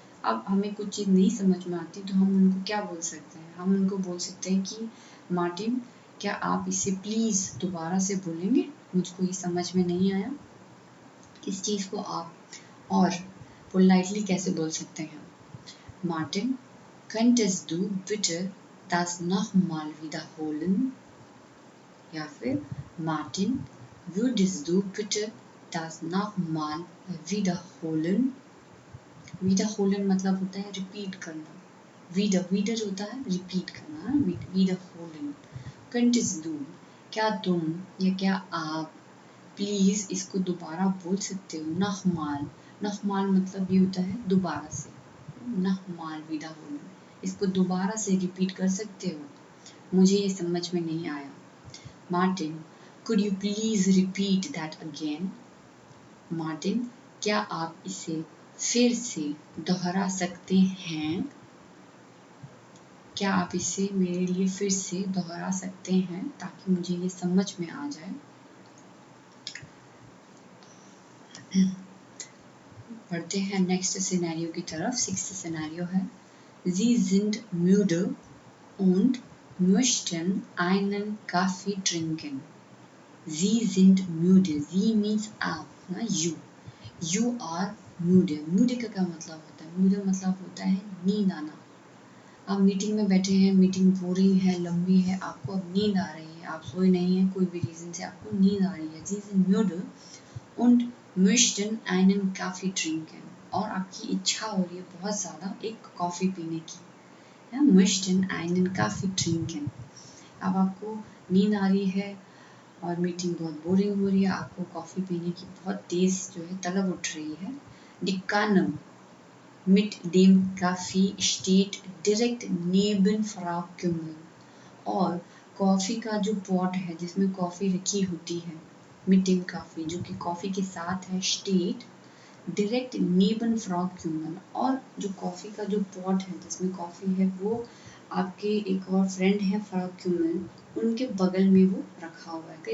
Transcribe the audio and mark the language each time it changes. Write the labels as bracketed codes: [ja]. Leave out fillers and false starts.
[hi] अब हमें कुछ चीज़ नहीं समझ में आती तो हम उनको क्या बोल सकते हैं? हम उनको बोल सकते हैं कि मार्टिन, क्या आप इसे प्लीज़ दोबारा से बोलेंगे, मुझको ये समझ में नहीं आया। इस चीज़ को आप और पोलाइटली कैसे बोल सकते हैं? [de] मार्टिन, könntest du bitte das nochmal wiederholen? [hi] या फिर [de] मार्टिन, würdest du bitte das nochmal wiederholen? [hi] wiederholen मतलब होता है रिपीट करना, wieder होता है रिपीट करना, wiederholen। [de] könntest du, [hi] क्या तुम या क्या आप प्लीज इसको दोबारा बोल सकते हो? nochmal मतलब ये होता है दोबारा से, [de] nochmal wiederholen, [hi] इसको दोबारा से रिपीट कर सकते हो, मुझे ये समझ में नहीं आया। [en] Martin, could you please repeat that again? [hi] Martin, क्या आप इसे फिर से दोहरा सकते हैं? क्या आप इसे मेरे लिए फिर से दोहरा सकते हैं ताकि मुझे ये समझ में आ जाए। बढ़ते हैं नेक्स्ट सिनेरियो की तरफ। 6th सिनेरियो है, [de] Sie sind müde und möchten einen Kaffee trinken. Sie sind müde. Sie means [hi] आप, ना [de] you. [en] You are müde. [hi] Müde का क्या मतलब होता है? müde मतलब होता है नींद आना. आप मीटिंग में बैठे हैं, मीटिंग बोरिंग है, लंबी है, आपको अब नींद आ रही है, आप सोए नहीं हैं, कोई भी रीज़न से आपको नींद आ रही है. [de] Sie sind müde und möchten einen Kaffee trinken. [hi] और आपकी इच्छा हो रही है बहुत ज़्यादा एक कॉफ़ी पीने की. [de] या möchten einen Kaffee trinken. [hi] अब आपको नींद आ रही है और मीटिंग बहुत बोरिंग हो रही है, आपको कॉफ़ी पीने की बहुत तेज़ जो है तलब उठ रही है. [de] Die Kanne mit dem Kaffee steht direkt neben Frau Kümmel. [hi] और कॉफ़ी का जो पॉट है जिसमें कॉफ़ी रखी होती है, [de] mit dem Kaffee [hi] जो कि कॉफ़ी के साथ है, [de] steht direkt neben Frau Kümmel. [hi] और जो कॉफ़ी का जो पॉट है जिसमें कॉफ़ी है वो आपके एक और फ्रेंड है फ्रॉ क्यूमल, उनके बगल में वो रखा हुआ है.